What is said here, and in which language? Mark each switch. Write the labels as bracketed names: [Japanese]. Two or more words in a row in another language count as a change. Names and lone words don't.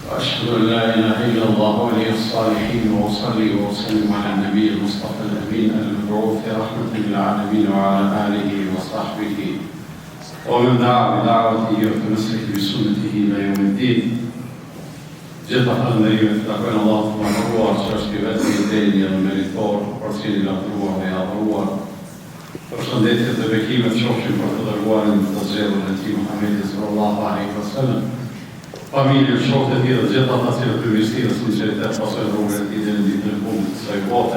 [Arabic] وأشهد أن لا إله إلا الله ولي الصالحين وأصلي وأسلم على النبي المصطفى الأمين المبعوث رحمة للعالمين وعلى آله وصحبه ومن دعا بدعوته وتمسك بسنته إلى يوم الدين. [Albanian] Gjitha falënderimet të takojnë Allahut të madhëruar, që është i vetmi i denjë dhe meritor, për cilin i lavdëruar dhe i adhuruar. Përshëndetjet dhe bekimet qofshin për të dërguarin të zgjedhur e tij Muhamedit [Arabic] صلى الله عليه وسلم, [Albanian] familjen, shokët e tij dhe gjithë ata që për mirësi dhe sinqeritet pasojnë rrugën e tij deri në ditën e fundit të kësaj bote.